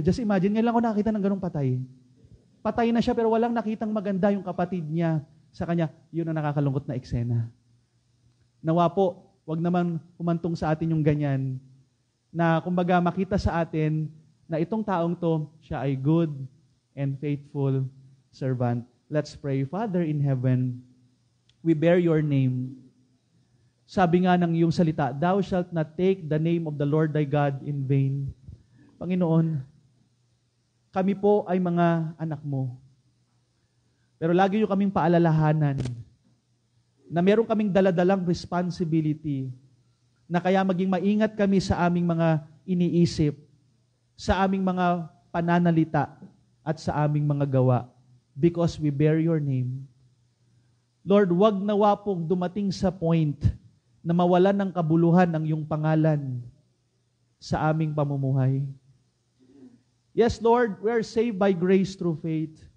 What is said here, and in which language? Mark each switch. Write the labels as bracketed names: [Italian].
[Filipino] Just imagine, ngayon lang ako nakakita ng ganong patay. Patay na siya, pero walang nakitang maganda yung kapatid niya sa kanya. Yun ang nakakalungkot na eksena. Nawa po, wag naman humantong sa atin yung ganyan, na kumbaga makita sa atin na itong taong to, siya ay [English] good and faithful servant. Let's pray. Father in heaven, we bear your name. [Filipino] Sabi nga ng iyong salita, [English] Thou shalt not take the name of the Lord thy God in vain. [Filipino] Panginoon, kami po ay mga anak mo. Pero lagi niyo kaming paalalahanan na meron kaming daladalang responsibility na kaya maging maingat kami sa aming mga iniisip, sa aming mga pananalita, at sa aming mga gawa [English] because we bear your name. [Filipino] Lord, wag nawa pong dumating sa point na mawalan ng kabuluhan ang iyong pangalan sa aming pamumuhay. [English] Yes, Lord, we are saved by grace through faith.